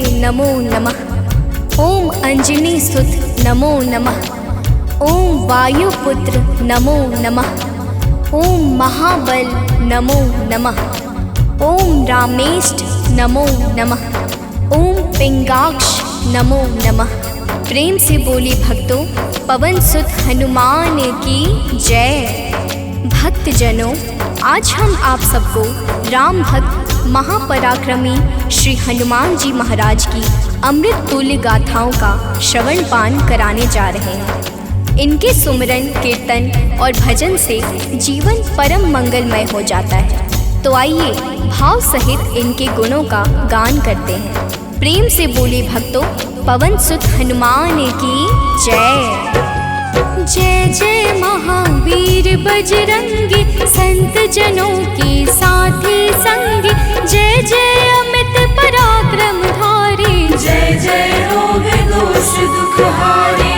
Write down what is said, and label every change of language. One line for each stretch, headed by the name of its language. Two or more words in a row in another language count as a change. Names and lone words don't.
Sanskrit: नमो नमः। ओम अंजनी सुत नमो नमः। ओम वायुपुत्र नमो नमः। ओम महाबल नमो नमः। ओम रामेष्ट नमो नमः। ओम पिंगाक्ष नमो नमः।
Hindi: प्रेम से बोली भक्तों, पवन सुत हनुमान की जय। भक्तजनों, आज हम आप सबको राम भक्त महापराक्रमी श्री हनुमान जी महाराज की अमृत तुल्य गाथाओं का श्रवण पान कराने जा रहे हैं। इनके सुमरन, कीर्तन और भजन से जीवन परम मंगलमय हो जाता है। तो आइए भाव सहित इनके गुणों का गान करते हैं। प्रेम से बोले भक्तों, पवन सुत हनुमान की जय। जय जय महावीर बजरंगी, संत जनों के साथी संगी। जय जय अमित पराक्रम धारी, जय जय रोग दोष दुख हारी।